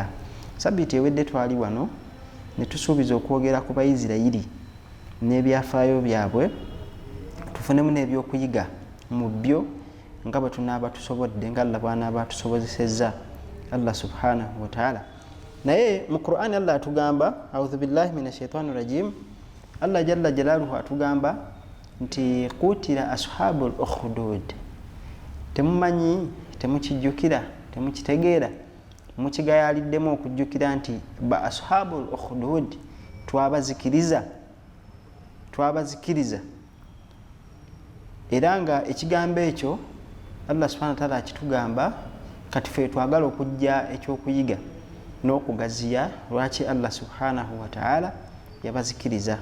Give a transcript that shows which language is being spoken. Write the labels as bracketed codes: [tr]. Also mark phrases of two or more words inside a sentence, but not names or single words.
[lg] Sabbiiti ewedde twali wano ne tusuubiza okwogera ku Bayisirayiri n'ebyafaayo byabwe, tufunemu n'ebyokuyiga mu byo nga bwe tunaaba tusobodde, nga Allah bw'anaaba atusobozesezza Allah [ar] سبحانه وتعالى. [lg] Naye mu Qur'ani Allah atugamba, [ar] أعوذ بالله من الشيطان الرجيم الله جل جلاله [lg] atugamba nti [ar] قتل أصحاب الأخدود. [lg] Temumanyi, temukijjukira, temukitegeera, mukigayaliddemu okujjukira nti ba [ar] أصحاب الأخدود [lg] twabazikiriza era nga ekigambo ekyo Allah [ar] سبحانه وتعالى [lg] akitugamba kati ffe twagala okujja ekyokuyiga n'okugaziya lwaki Allah [ar] سبحانه وتعالى [lg] yabazikiriza.